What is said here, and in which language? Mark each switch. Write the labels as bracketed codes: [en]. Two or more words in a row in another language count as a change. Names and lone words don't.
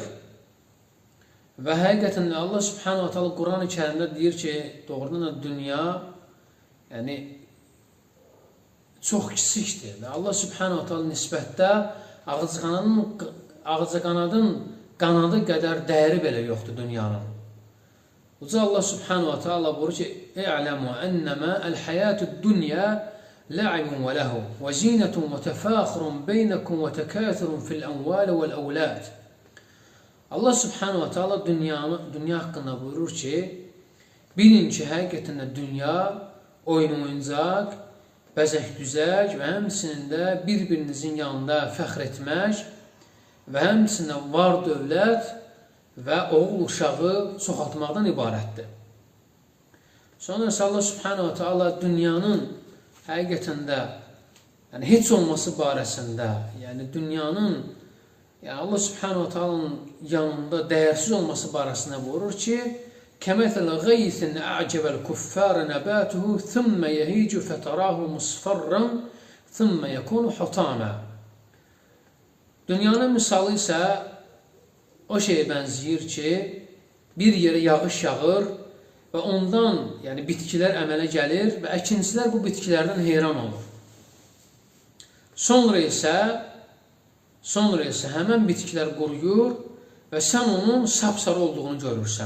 [az] Və həqiqətən Allah [ar] سبحانه وتعالى [az] Quran-ı Kərimdə deyir ki, doğrudan da dünya çox kiçikdir. Allah [ar] سبحانه وتعالى [az] nisbətdə ağcaqanadın qanadı qədər dəyəri belə yoxdur dünyanın. Uca Allah [ar] سبحانه وتعالى [az] buyurur ki, [ar] "اعلموا أنما الحياة الدنيا لعب ولهو وزينة وتفاخر بينكم وتكاثر في الأموال والأولاد." [az] Allah [ar] سبحانه وتعالى [az] dünya haqqında buyurur ki, bilin ki, həqiqətən də dünya oyun-oyuncaq, bəzək-düzək və həmçinin də bir-birinizin yanında fəxr etmək və həmçinin də var dövlət və oğul uşağı çoxaltmaqdan ibarətdir. Sonra Allah [ar] سبحانه وتعالى [az] dünyanın həqiqətən də heç olması barəsində, dünyanın Allah [ar] سبحانه وتعالى [az] yanında dəyərsiz olması barəsində buyurur ki, [ar] كَمَثَلَ غَيْثٍ أَعْجَبَ الْكُفَّارَ نَبَاتُهُ ثُمَّ يَهِيجُ فَتَرَاهُ مُصْفَرًّا ثُمَّ يَكُونُ حُطَامًا. [az] Dünyanın misalı isə o şeyə bənzəyir ki, bir yerə yağış yağır və ondan bitkilər əmələ gəlir və əkincilər bu bitkilərdən heyran olur. Sonra isə həmən bitkilər quruyur və sən onun sapsarı olduğunu görürsən.